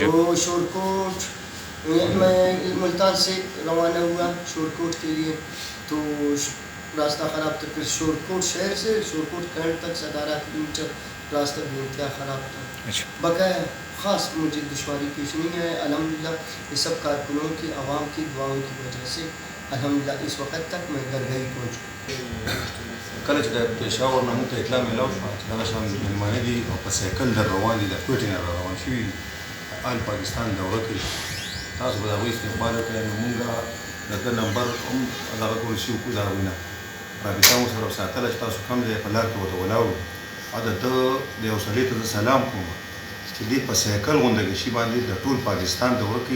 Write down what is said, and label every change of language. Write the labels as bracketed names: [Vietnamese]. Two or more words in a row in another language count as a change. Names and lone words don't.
[Urdu] وہ شورکوٹ میں ملتان سے روانہ ہوا شورکوٹ کے لیے، تو راستہ خراب تھا. پھر شورکوٹ شہر سے شورکوٹ کینٹ تک 17 کلومیٹر راستہ بھی انتہا خراب تھا. بقایا خاص مجھے دشواری پیش نہیں آئے الحمدللہ. یہ سب کارکنوں کی، عوام کی دعاؤں کی وجہ سے الحمدللہ اس وقت تک میں درگاہی پہنچ. [Pashto] کله چې د پېښور نه موږ ته اطلاع میلاو شوه چې دغه شان مېلمانه دي او په سایکل در روان دي، د کوټې نه را روان شوي دي، آل پاکستان دوره کوي، تاسو به د هغوی استقبال وکړئ. نو موږ د ده نمبر هم دغه کړل شي وکړو، د هغوی نه رابطه مو سره ساتله چې تاسو کوم ځای په لار کې ورته ولاړ وو، او د ده د یو سړي ته زه سلام کوم چې دې په سایکل غوندې شي باندې د ټول پاکستان دوره کوي.